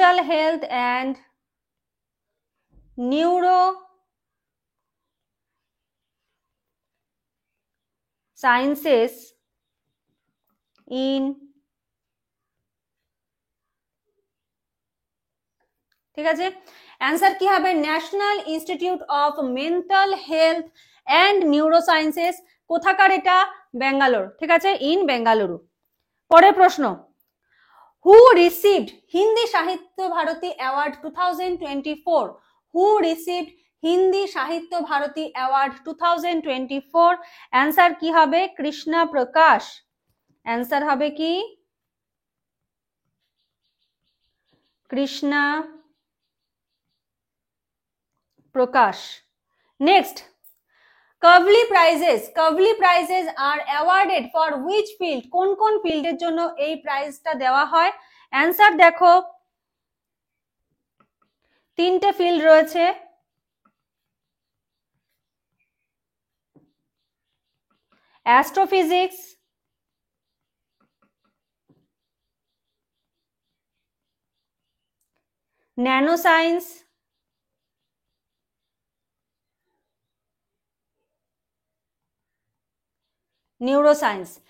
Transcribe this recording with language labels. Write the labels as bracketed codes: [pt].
[en] health and neurosciences in, [bn] ঠিক আছে। Answer কি হবে? National institute of mental health and neurosciences. কোথাকার এটা? বেঙ্গালোর, ঠিক আছে, ইন বেঙ্গালুরু। পরের প্রশ্ন, [en] Who received Hindi Sahitya Bharati award 2024? Who received Hindi Sahitya Bharati award 2024? [bn] অ্যান্সার কি হবে? কৃষ্ণা প্রকাশ। অ্যান্সার হবে কি? কৃষ্ণা প্রকাশ। [en] Next, Kavli prizes are awarded for which field? [bn] কোন কোন ফিল্ডের জন্য এই প্রাইজটা দেওয়া হয়? অ্যান্সার দেখো, তিনটে ফিল্ড রয়েছে। Astrophysics, nano science, neuroscience.